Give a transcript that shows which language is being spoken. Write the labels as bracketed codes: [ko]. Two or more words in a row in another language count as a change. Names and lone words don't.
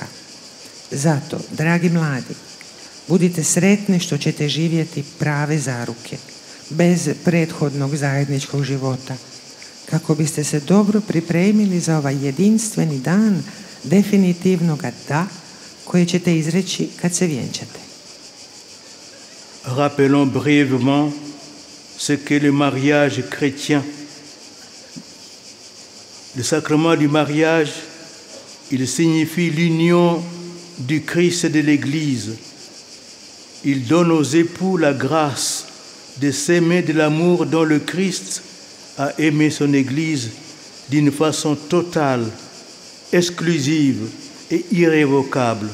[hr] Zato, dragi mladi, budite sretni što ćete živjeti prave zaruke, bez prethodnog zajedničkog života, kako biste se dobro pripremili za ovaj jedinstveni dan definitivnog da koje ćete izreći kad se vjenčate. [fr] Rappelons brièvement ce qu'est le mariage chrétien. Le sacrement du mariage, il signifie l'union du Christ et de l'Église. Il donne aux époux la grâce de s'aimer de l'amour dont le Christ a aimé son Église d'une façon totale, exclusive et irrévocable.